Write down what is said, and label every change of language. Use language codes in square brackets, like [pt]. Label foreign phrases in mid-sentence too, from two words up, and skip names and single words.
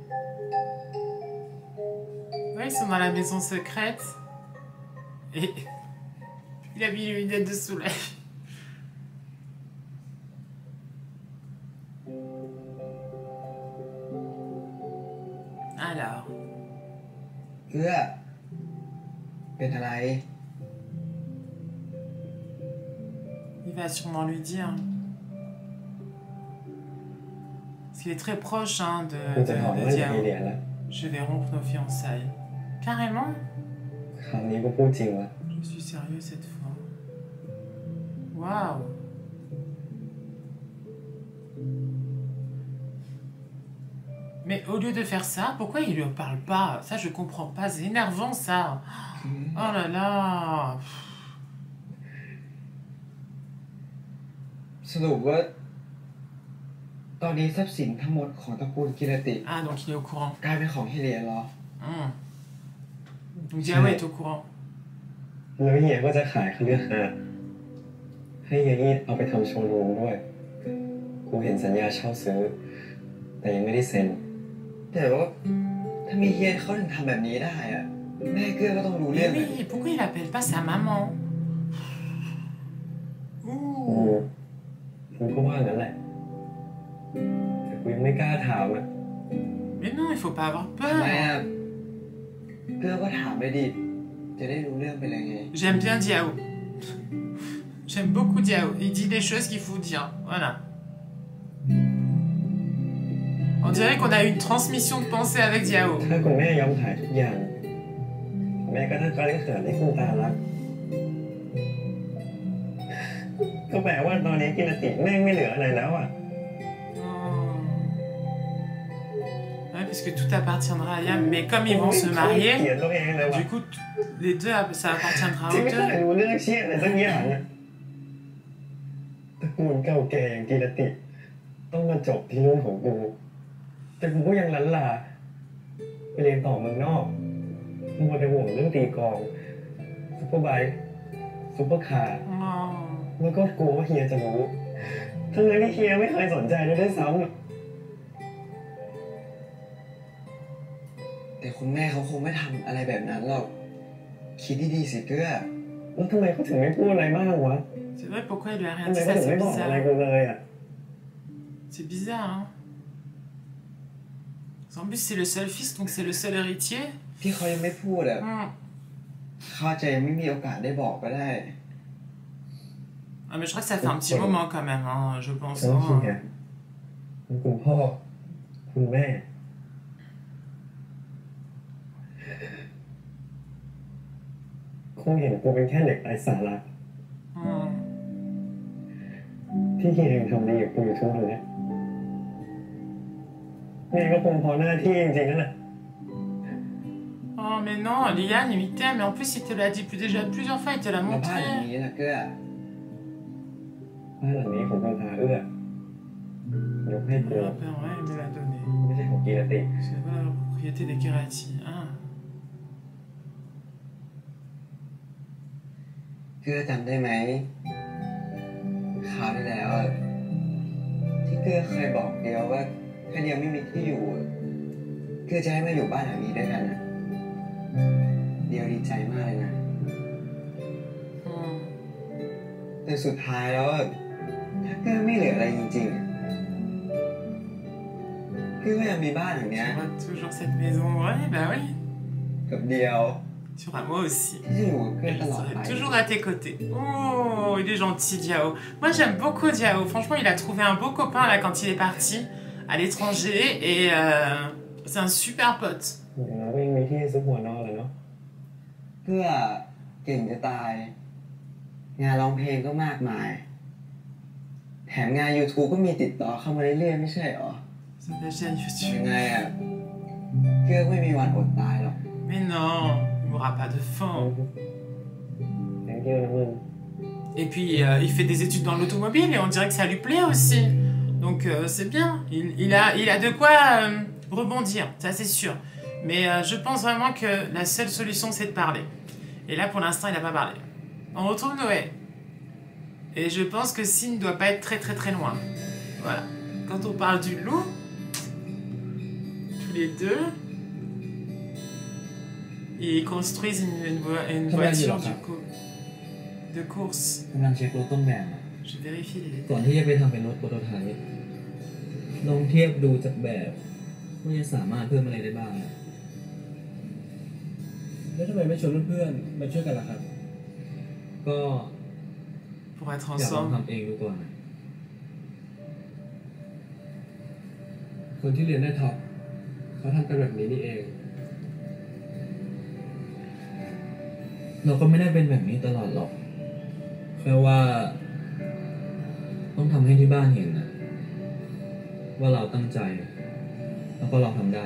[fr] Ouais, ils sont dans la maison secrète. Et il a mis une lunette de soleil. Alors. [th] เอื้อเป็นอะไร [fr] Il va sûrement lui dire. Parce qu'il est très proche hein, [th] กูจะถอน [fr] de [th] มั่นจาก Diao. ไอเหรียญแล้ว [fr] Je vais rompre nos fiançailles. Carrément? [th] คราวนี้กูพูดจริงวะ [fr] Je suis sérieux cette fois. Waouh! Mais au lieu de faire ça, pourquoi il lui parle pas? Ça, je comprends pas. C'est énervant, ça. Oh là là. [th] สรุปว่า ตอนนี้ทรัพย์สินทั้งหมดของตระกูลกิรติ [fr] Ah, donc il est au courant. [th] กลายเป็นของเฮเลียนเหรอ [fr] Donc Diao est au courant. [th] แล้วเฮียก็จะขายคฤหาสน์ให้เฮียนี่เอาไปทำโชว์รูมด้วย กูเห็นสัญญาเช่าซื้อ แต่ยังไม่ได้เซ็น แต่ว่าถ้ามีเฮียเขาถึงทำแบบนี้ได้อะแม่เกื้อก็ต้องรู้เรื่ [fr] Mais [th] องเลย [fr] oui, pourquoi il appelle pas sa maman? [th] กูก็ว่างั้นแหละ แต่กูยังไม่กล้าถามอ่ะ [fr] Mais non, il faut pas avoir [th] ทำไม [fr] peur. [th] อะเกื้อก็ถามเลยดิ จะได้รู้เรื่องไปเลยไง [fr] J'aime bien Diao. J'aime beaucoup Diao. Il dit les choses qu'il faut dire. Voilà. On dirait qu'on a une transmission de pensée avec Diao. [th] ถ้าคุณแม่ยอมขายทุกอย่าง แม่ก็ถ้าก็เลี้ยงเสือที่คุณตารัก ก็แปลว่าตอนนี้กินติแม่งไม่เหลืออะไรแล้วอ่ะ [fr] Ouais, parce que tout appartiendra à Liam. Mais comme ils vont se [th] เขาเกลีย [fr] marier, [th] ดตัวเองเลยว่ะ [fr] du coup, les deux, ça appartiendra [th] ที่ [fr] aux [th] ไม่เคย [fr] deux. [th] รู้เรื่องเชี่ยอะไรสักอย่างอ่ะตระกูลเก่าแก่อย่างกีรติ ต้องมาจบที่รุ่นของกู แต่กูก็ยังลันลาไปเรียนต่อเมืองนอกมัวแต่ห่วงเรื่องตีกลองซุปเปอร์ไบค์ซุปเปอร์คาร์ [fr] Oh. [th] แล้วก็กลัวว่าเฮียจะรู้ทั้งนั้นที่เฮียไม่เคยสนใจเลยด้วยซ้ำ แต่คุณแม่เขาคงไม่ทำอะไรแบบนั้นหรอก คิดดีๆสิเกื้อ แล้วทำไมเขาถึงไม่พูดอะไรบ้างวะ [fr] C'est vrai, pourquoi il lui a rien [th] ทำไม [fr] dit [th] เขา [fr] ça? [th] ถึง [fr] C'est [th] ไม่บอกอะไร [fr] bizarre. [th] กูเลยอ่ะ [fr] C'est bizarre, hein. En plus, c'est le seul fils, donc c'est le seul héritier. [th] ที่เขายังไม่พูดอะ Hmm. เขาอาจจะยังไม่มีโอกาสได้บอกก็ได้ [fr] Ah, mais je crois que ça fait un petit moment quand même, hein, je pense. [th] ทั้ง [fr] hein. [th] เฮียทั้งคุณพ่อ คุณแม่ คงเห็นกูเป็นแค่เด็กไร้สาระ Hmm. ที่เฮียยังทำดีกับกูอยู่ทุกวันเนี้ยแม่ก็คงพอหน้าที่จริงๆนั่นแหละ [fr] Oh, mais non, Liane, il t'aime, mais en plus, il te l'a dit déjà plusieurs fois, il te l'a [th] แล้วบ้านหลัง [fr] montré. [th] นี้ล่ะเกื้อ บ้านหลังนี้ของคุณตาเอื้อยกให้กู [fr] Le père, ouais, il me l'a donné. [th] ไม่ใช่ของกีรติ [fr] C'est pas la propriété des Kirati. Ah. [th] เกื้อจำได้ไหมคราวที่แล้วอะที่เกื้อเคยบอกเดียวว่าถ้าเดียวไม่มีที่อยู่อะเกื้อจะให้มาอยู่บ้านหลังนี้ด้วยกันนะเดียวดีใจมากเลยนะ Hmm. แต่สุดท้ายแล้วอะถ้าเกื้อไม่เหลืออะไรจริงๆอะเกื้อก็ยังมีบ้านหลังเนี้ย [fr] Tu auras toujours cette maison. Ouais, bah oui. [th] กับเดียว [fr] Tu auras moi aussi. [th] ที่จะอยู่กับเกื้อ [fr] Elle [th] ตลอด [fr] serait [th] ไป [fr] toujours à tes côtés. Oh, il est gentil, Diao. Moi, j'aime beaucoup Diao. Franchement, il a trouvé un beau copain là quand il est parti à l'étranger et c'est un super pote. [th] อย่างน้อยก็ยังมีที่ซุกหัวนอนเลยเนาะ เกื้อเก่งจะตาย งานร้องเพลงก็มากมาย แถมงาน YouTube ก็มีติดต่อเข้ามาเรื่อยๆไม่ใช่หรอ [fr] C'est la chaîne [th] ยั [fr] YouTube. [th] งไงอ่ะเกื้อไม่มีวันอดตายหรอก [fr] Mais non, il mourra pas de faim. [en] thank you [th] นะมึง [fr] Et puis, il fait des études dans l'automobile et on dirait que ça lui plaît aussi. Donc, c'est bien. Il a de quoi rebondir, ça c'est sûr. Mais je pense vraiment que la seule solution, c'est de parler. Et là, pour l'instant, il n'a pas parlé. On retrouve Noé. Et je pense que Sin ne doit pas être très très très loin. Voilà. Quand on parle du loup, tous les deux, ils construisent une voiture de course. [th] กำลังเช็ครถต้นแบบอะ [fr] Je vérifie les [th] ก่อน [fr] détails. [th] ที่จะไปทำเป็นรถโปรโตไทป์ลองเทียบดูจากแบบว่าจะสามารถเพิ่มอะไรได้บ้างอะ แล้วทำไมไม่ชวนเพื่อนๆมาช่วยกันล่ะครับ ก็ [fr] Pour être [th] อยากลอง [fr] ensemble. [th] ทำเองดูก่อนอะคนที่เรียนได้ท็อปเขาทำกันแบบนี้นี่เอง เราก็ไม่ได้เป็นแบบนี้ตลอดหรอกแค่ว่า ต้องทำให้ที่บ้านเห็นนะว่าเราตั้งใจ แล้วก็เราทำได้